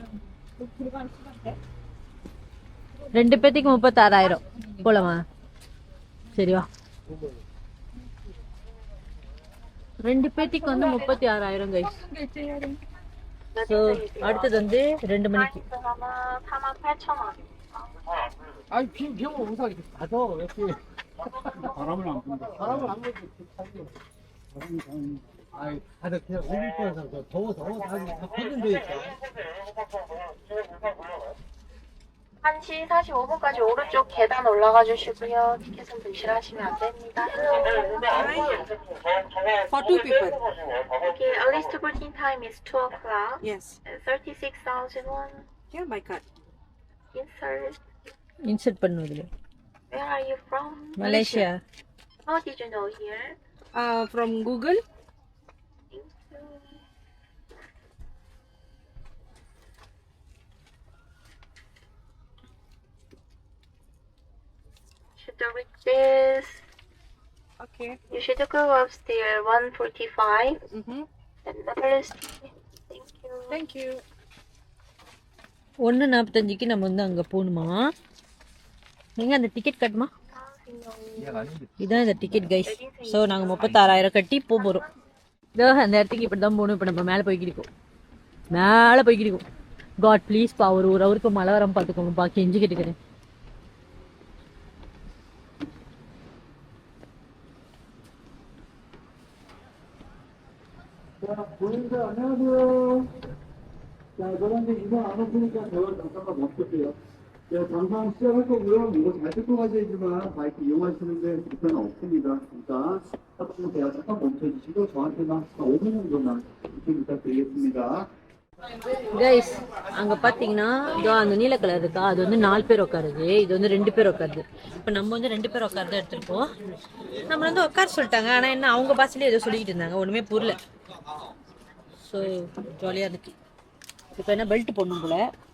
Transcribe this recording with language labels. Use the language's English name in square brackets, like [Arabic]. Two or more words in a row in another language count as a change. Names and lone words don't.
[Tamil] 2 பேத்துக்கு 36,000 போலாமா? சரிவா. 2 பேத்துக்கு வந்து 36,000 கைஸ். ஸோ அடுத்தது வந்து 2 மணிக்கு. [Korean] 아니 비 오면 우산 이렇게 닫아 이렇게 바람을 안 분다. 바람을 안 불지. 아이 다들 그냥 올릴 거라서 더워서 다들 다 걷는 데 있어. 1시 45분까지 오른쪽 계단 올라가 주시고요. 티켓은 분실하시면 안 됩니다. [English] For 2 people. Okay, earliest boarding time is 2 o'clock. Yes. 36,000 won. Here my card. Insert. [Tamil] இன்சர்ட் பண்ணுவதில்லை. [English] Where are you from? [Tamil] மலேசியா. [English] How did you know here? From Google. Thank you. Should reach this. Okay. You should go upstairs 145. And number is. Thank you. Thank you. [Tamil] 1:45க்கு நம்ம வந்து அங்கே போகணுமா? நீங்கள் அந்த டிக்கெட் கட்டுமா? இதுதான் இந்த டிக்கெட் கைஸ். ஸோ நாங்கள் 36,000 கட்டி போகிறோம். இதோ அந்த இடத்துக்கு இப்படி தான் போகணும். இப்போ நம்ம மேலே போய்க்கிருக்கோம், மேலே போய்க்கிருக்கோம். [English] God please [Tamil] பா, ஒரு அவருக்கு மழை வராமல் பார்த்துக்கோங்கப்பா, கெஞ்சி கேட்டுக்கிறேன். [Korean] 안녕하세요. 자, 그런데 이거 안 오시니까 대화 잠깐만 멈출게요. 네, 잠깐 시작할 거고요. 이거 잘 듣고 가셔야지만 바이크 이용하시는데 불편은 없습니다. 그러니까 하다보면 대화 잠깐 멈춰주시고 저한테만 5분 정도만 이렇게 부탁드리겠습니다. [Tamil] கைஸ் அங்கே பார்த்தீங்கன்னா இதோ அந்த நீல கலர் இருக்கா, அது வந்து 4 பேர் உட்காருது, இது வந்து 2 பேர் உட்காருது. இப்போ நம்ம வந்து 2 பேர் உட்காருதான் எடுத்துருக்கோம். நம்ம வந்து உட்கார சொல்லிட்டாங்க, ஆனால் என்ன அவங்க பாசையிலே ஏதோ சொல்லிக்கிட்டு இருந்தாங்க, ஒன்றுமே புரியல. ஸோ ஜாலியாக இருந்துச்சு. இப்போ என்ன பெல்ட் போடணும் போல.